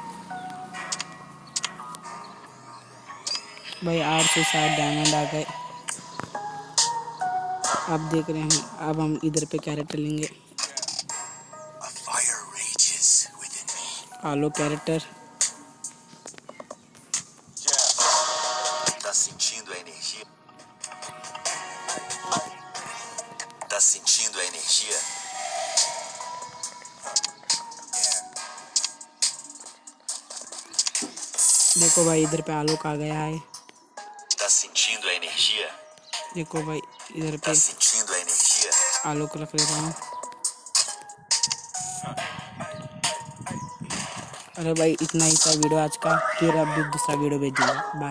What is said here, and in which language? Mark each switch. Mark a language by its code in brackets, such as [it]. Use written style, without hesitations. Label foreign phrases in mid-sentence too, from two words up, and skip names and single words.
[hi] भाई 860 डायमंड आ गए। आप देख रहे हैं। अब हम इधर पे कैरेक्टर लेंगे। आलो कैरेक्टर। [pt] Tá sentindo a energia? Tá sentindo a energia? [hi] देखो भाई, इधर पे आलोक आ गया है। [pt] Tá sentindo a energia? [hi] देखो भाई, इधर [pt] Tá [hi] पे [pt] sentindo a energia? [hi] आलोक रख लेता हूँ। अरे भाई, इतना ही था वीडियो आज का। फिर अब भी दूसरा वीडियो भेजूंगा। बाय।